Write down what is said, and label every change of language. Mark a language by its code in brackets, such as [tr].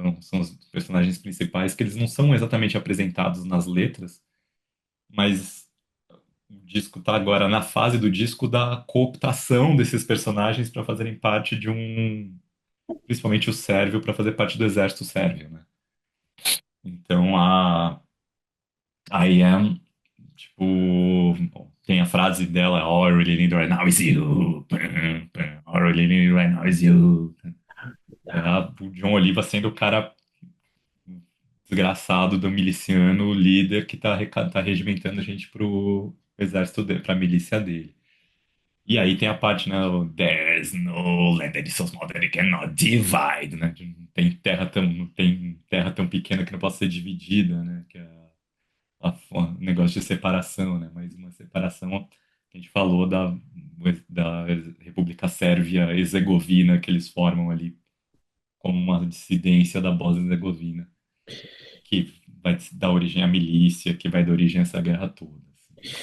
[pt] São os personagens principais, que eles não são exatamente apresentados nas letras, mas o disco está agora na fase do disco da cooptação desses personagens para fazerem parte de um. Principalmente o sérvio, para fazer parte do exército sérvio, né? Então a IAM, tipo, bom, tem a frase dela, [en] All I really need right now is you. All I really need right now is you. [pt] É o John Oliva sendo o cara desgraçado do miliciano, o líder que tá regimentando a gente pro exército dele, pra milícia dele. E aí tem a parte, né? [en] There's no land that is so small that it cannot divide, né? [pt] Não tem terra tão pequena que não possa ser dividida, né? Que é o negócio de separação, né? Mas uma separação que a gente falou da República Sérvia Herzegovina que eles formam ali como uma dissidência da Bósnia-Herzegovina, que vai dar origem à milícia, que vai dar origem a essa guerra toda, assim.